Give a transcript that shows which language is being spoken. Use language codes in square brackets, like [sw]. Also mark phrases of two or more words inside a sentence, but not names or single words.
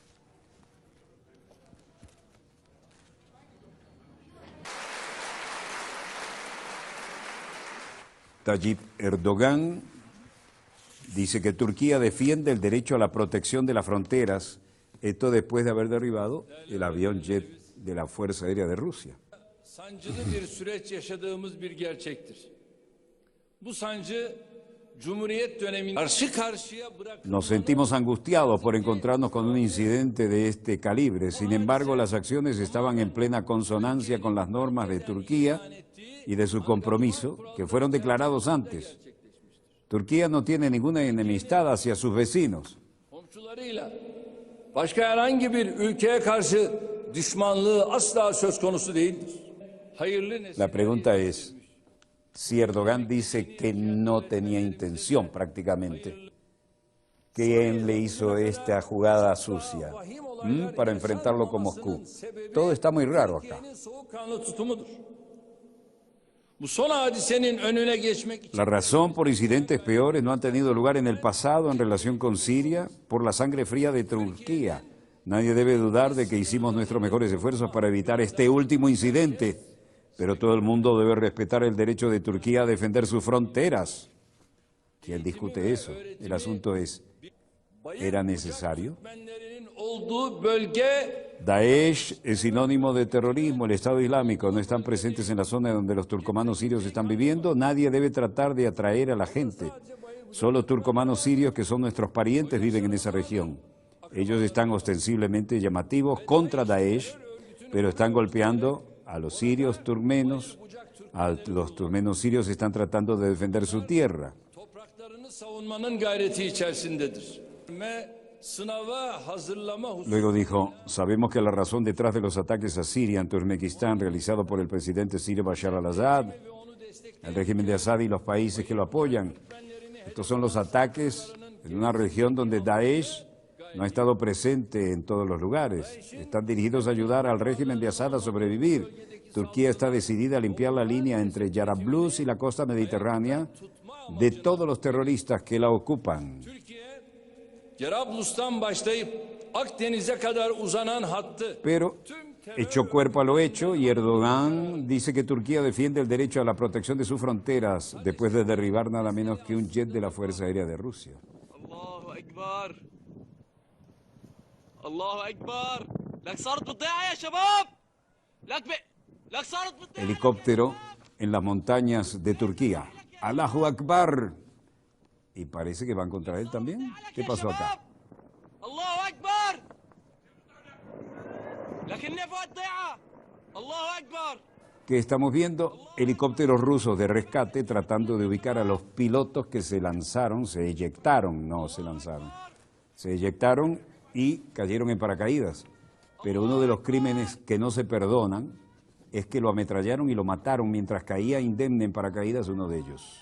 [es] Tayyip Erdogan dice que Turquía defiende el derecho a la protección de las fronteras, esto después de haber derribado el avión jet de la Fuerza Aérea de Rusia. [tr] Sancılı bir süreç yaşadığımız bir gerçektir. Bu sancı Cumhuriyet döneminde karşı karşıya [es] Nos sentimos angustiados por encontrarnos con un incidente de este calibre. Sin embargo, las acciones estaban en plena consonancia con las normas de Turquía y de su compromiso, que fueron declarados antes. Turquía no tiene ninguna enemistad hacia sus vecinos. [tr] komşularıyla başka herhangi bir ülkeye karşı düşmanlığı asla söz konusu değildir. Hayırlı [es] La pregunta es, si Erdogan dice que no tenía intención prácticamente, ¿quién le hizo esta jugada sucia para enfrentarlo con Moscú? Todo está muy raro acá. [tr] Bu son hadisenin önüne geçmek için [es] La razón por incidentes peores no han tenido lugar en el pasado en relación con Siria por la sangre fría de Turquía. Nadie debe dudar de que hicimos nuestros mejores esfuerzos para evitar este último incidente, pero todo el mundo debe respetar el derecho de Turquía a defender sus fronteras. ¿Quién discute eso? El asunto es, ¿era necesario? [tr] Türkmenlerinin olduğu bölge [es] Daesh es sinónimo de terrorismo, el Estado Islámico no están presentes en la zona donde los turcomanos sirios están viviendo. Nadie debe tratar de atraer a la gente. Solo turcomanos sirios que son nuestros parientes viven en esa región. Ellos están ostensiblemente llamativos contra Daesh, pero están golpeando a los sirios turkmenos. Los turkmenos sirios están tratando de defender su tierra. [tr] topraklarını savunmanın gayreti içerisindedir. Sınava hazırlama [es] Luego dijo, sabemos que la razón detrás de los ataques a Siria en Turkmenistán realizados por el presidente sirio Bashar al-Assad, el régimen de Assad y los países que lo apoyan, estos son los ataques en una región donde Daesh no ha estado presente en todos los lugares. Están dirigidos a ayudar al régimen de Assad a sobrevivir. Turquía está decidida a limpiar la línea entre Yarablus y la costa mediterránea de todos los terroristas que la ocupan. [tr] Cerablus'tan başlayıp Akdeniz'e kadar uzanan hattı [es] Pero echó cuerpo a lo hecho y Erdogan dice que Turquía defiende el derecho a la protección de sus fronteras después de derribar nada menos que un jet de la Fuerza Aérea de Rusia. [ar] الله أكبر الله أكبر لك صارت بتضيع يا شباب لك صارت بتضيع [es] Helicóptero en las montañas de Turquía. [ar] الله أكبر. [es] Y parece que van contra él también. ¿Qué pasó acá? [ar] الله أكبر لكن نفع الضيعة الله أكبر [es] ¿Qué estamos viendo? Helicópteros rusos de rescate tratando de ubicar a los pilotos que se lanzaron, se eyectaron, no se lanzaron. Se eyectaron y cayeron en paracaídas. Pero uno de los crímenes que no se perdonan es que lo ametrallaron y lo mataron mientras caía indemne en paracaídas uno de ellos.